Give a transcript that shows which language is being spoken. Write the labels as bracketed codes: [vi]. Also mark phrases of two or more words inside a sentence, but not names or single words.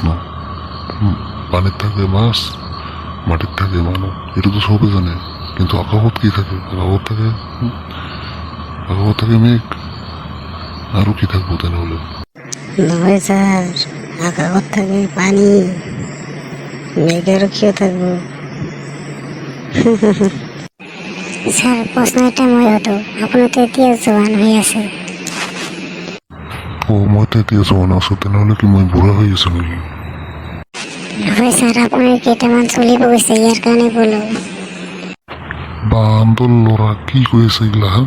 [as] পানীত থাকে মাছ, মাটিত থাকে মানুহ, এইটোতো চবে জানে, কিন্তু আকাশত কি থাকে? আকাশত থাকে মেঘ, আৰু কি থাকব তেনেহ'লে? নহয় স্যার, আকাশত থাকে পানী, মেঘ আৰু কিয় থাকব? স্যার প্রশ্ন এটা মই হতো, আপোনাৰ তো এতিয়া জোৱান হৈ আছে। মইতো এতিয়া জোৱান আছো, তেনেহ'লে কি মই বুঢ়া হৈ আছো নেকি? হয় স্যার, আপোনাৰ কেইটামান চলিব গৈছে, ইয়াৰ কাৰণে বোলো। বা আন্দোল ল'ৰা কি কৈ আছে এইগিলা হা?